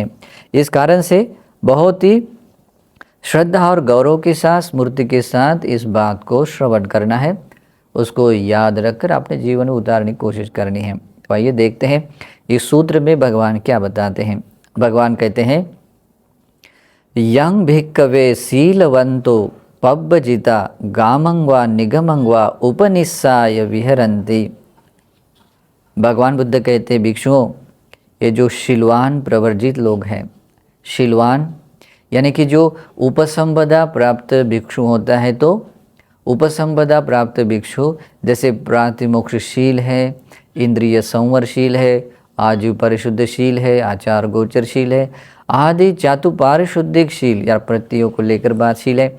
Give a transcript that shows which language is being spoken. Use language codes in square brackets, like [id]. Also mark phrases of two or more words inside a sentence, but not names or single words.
[hi] इस कारण से बहुत ही श्रद्धा और गौरव के साथ, स्मृति के साथ इस बात को श्रवण करना है, उसको याद रखकर अपने जीवन में उतारने की कोशिश करनी है। तो आइए देखते हैं इस सूत्र में भगवान क्या बताते हैं। भगवान कहते हैं, [pi] यं भिक्कवे शीलवंतो पब्बजिता गामंगवा निगमंगवा उपनिस्साय विहरन्ति। [hi] भगवान बुद्ध कहते हैं, भिक्षुओं, ये जो शीलवान प्रवर्जित लोग हैं, शीलवान यानी कि जो उपसंपदा प्राप्त भिक्षु होता है, तो उपसंपदा प्राप्त भिक्षु जैसे प्रातिमोक्षशील है, इंद्रिय संवरशील है, आजीव परिशुद्धशील है, आचार गोचरशील है, आदि चातुपारिशुद्धिक शील या प्रत्ययों को लेकर बातशील है।